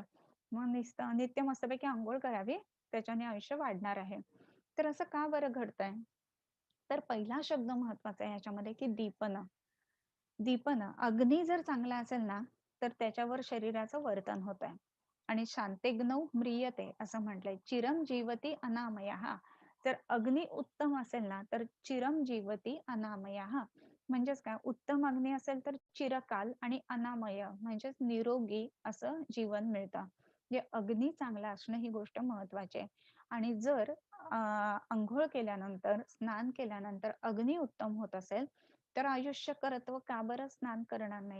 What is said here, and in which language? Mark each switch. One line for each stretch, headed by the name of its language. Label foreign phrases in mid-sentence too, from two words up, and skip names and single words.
Marathi: मग नुसतं नित्य मस्तपैकी अंघोळ करावी, त्याच्याने आयुष्य वाढणार आहे. तर असं का बरं घडतंय? तर पहिला शब्द महत्त्वाचा आहे ह्याच्यामध्ये, की दीपन. दीपन अग्नी जर चांगला असेल ना, तर त्याच्यावर शरीराचं वर्तन होतंय. आणि
Sanskrit: शांतेग्नौ म्रियते
Marathi: असं म्हटलंय.
Sanskrit: चिरं जीवति अनामयः.
Marathi: जर अग्नी उत्तम असेल ना, तर
Sanskrit: चिरं जीवति अनामयः.
Marathi: म्हणजेच काय उत्तम अग्नी असेल तर चिरकाल आणि अनामय म्हणजेच निरोगी असं जीवन मिळतं. म्हणजे अग्नी चांगला असणं ही गोष्ट महत्वाची आहे. आणि जर अंघोळ केल्यानंतर, स्नान केल्यानंतर अग्नी उत्तम होत असेल, तर आयुष्यकरत्व का बरं स्नान करणार नाही?